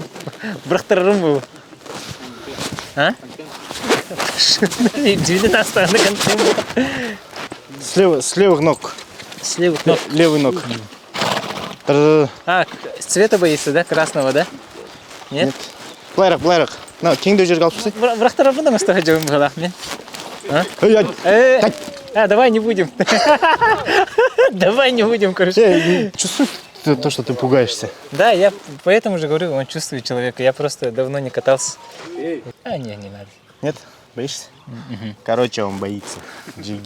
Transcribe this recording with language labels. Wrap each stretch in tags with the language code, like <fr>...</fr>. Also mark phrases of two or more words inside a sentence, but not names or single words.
<ru>Брахтарарым был. А? 19 на конце был. С левых ног. С левых ног. Левый ног. А, цвета боится, да? Красного, да? Нет? Блайрах. На,</ru> <kk>кеңді жерге алып шықсай. Брахтарарым да мұстаға жауым қалақ мен.</kk> <ru>Давай не будем. Давай не будем, короче. Чувствуешь то, что ты пугаешься? Да, я поэтому же говорю, он чувствует человека. Я просто давно не катался. Не надо. Нет? Боишься? Короче, он боится. Джиги.</ru>